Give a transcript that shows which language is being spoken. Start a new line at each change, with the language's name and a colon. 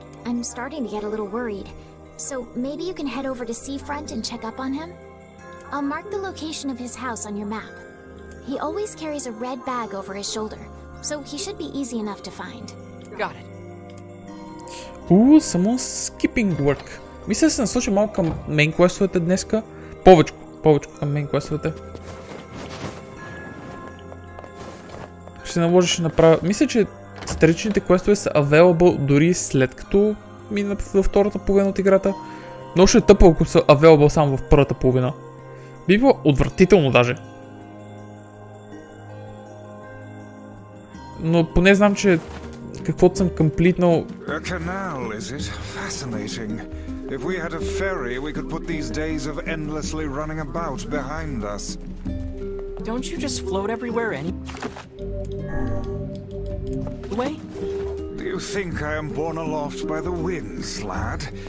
English: I'm starting to get a little worried, so maybe you can head over to Seafront and check up on him? I'll mark the location of his house on your map. He always carries a red bag over his shoulder, so he should be easy enough to find. Got it. Someone's skipping work.
Bulgarian: Мисля да се насочи малко към мейн квестовете днеска. Повече към мейн квестовете. Ще се наложи, ще направя... Мисля, че страничните квестове са available дори след като мина във втората половина от играта. Но ще е тъпо, ако са available само в първата половина. Би било отвратително даже. Но поне знам, че каквото съм комплитнал...
English: A canal, is it? Fascinating. If we had a ferry, we could put these days of endlessly running about behind us. Don't you just float everywhere anyway? Do you think I am borne aloft by the winds, lad?